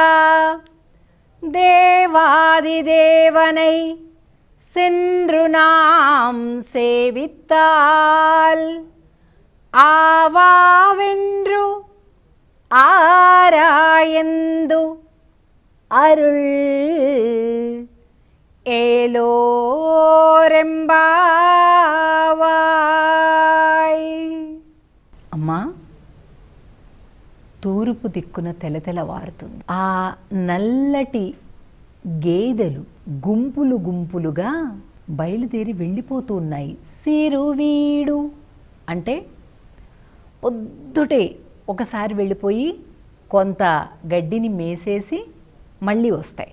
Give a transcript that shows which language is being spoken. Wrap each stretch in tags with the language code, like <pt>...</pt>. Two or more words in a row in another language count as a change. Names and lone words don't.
<ta>தேவாதிதேவனை சென்று நாம் சேவித்தால் ஆவாவென்று ஆராயந்து அருள் ఏలోరెంబావాయ్.</ta> <te>అమ్మా, తూర్పు దిక్కున తెలతెలవారుతుంది. ఆ నల్లటి గేదెలు గుంపులు గుంపులుగా బయలుదేరి వెళ్ళిపోతూ ఉన్నాయి. సిరువీడు అంటే పొద్దుటే ఒకసారి వెళ్ళిపోయి కొంత గడ్డిని మేసేసి మళ్ళీ వస్తాయి.</te>